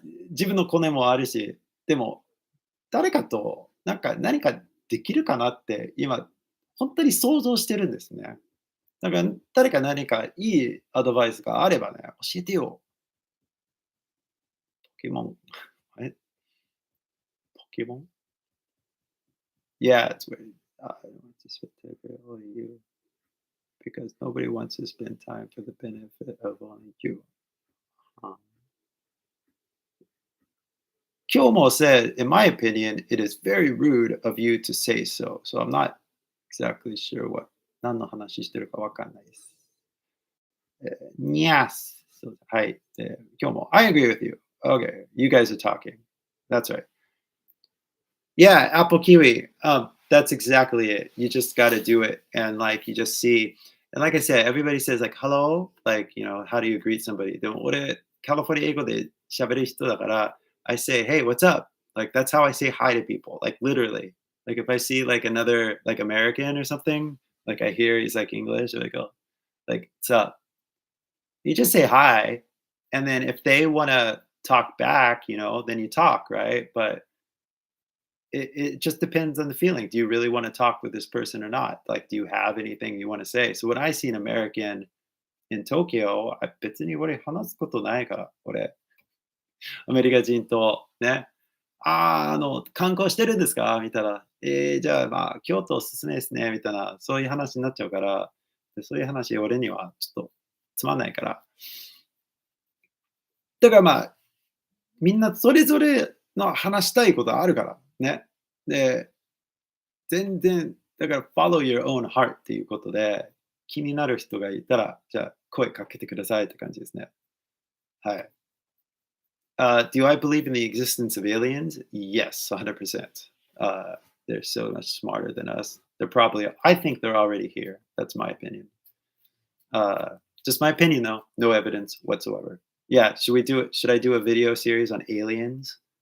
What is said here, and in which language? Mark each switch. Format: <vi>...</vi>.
<ja>自分のコネもあるし、でも、誰かとなんか何かできるかなって今、本当に想像してるんですね。だから誰か何かいいアドバイスがあればね、教えてよ。ポケモン。</ja> <en>え、ポケモン Yeah, it's weird. I don't want to spend time for only you because nobody wants to spend time for the benefit of only you. Um, Kilmore said, in my opinion, it is very rude of you to say so. So I'm not exactly sure what</en> <ja>何の話してるかわかんないです。</ja> <en>Yes. So, hi, Kilmore. I agree with you. Okay, you guys are talking. That's right. Yeah, apple kiwi. That's exactly it. You just got to do it, and like you just see. And like I said, everybody says like hello, like how do you greet somebody?</en> <ja>でも俺カリフォルニア英語で喋る人だから、</ja> <en>I say, hey, what's up? Like that's how I say hi to people. Like literally. Like if I see like another like American or something, like I hear he's like English, I go like, what's up? You just say hi, and then if they want to talk back, then you talk, right? But it just depends on the feeling. Do you really want to talk with this person or not? Like, do you have anything you want to say? So when I see an American in Tokyo,</en> <ja>別に俺話すことないから、俺、アメリカ人とね、観光してるんですかみたいな。じゃあ、まあ、京都おすすめですね、みたいな、そういう話になっちゃうから、そういう話、俺にはちょっとつまんないから。だからまあ、みんなそれぞれの話したいことあるからね。で、全然、だから</ja> <en>follow your own heart</en> <ja>っていうことで、気になる人がいたら、じゃあ声かけてくださいって感じですね。はい。</ja> <en>Do I believe in the existence of aliens? Yes, 100%. They're so much smarter than us. I think they're already here. That's my opinion. Just my opinion though, no evidence whatsoever. Yeah, should I do a video series on aliens?</en>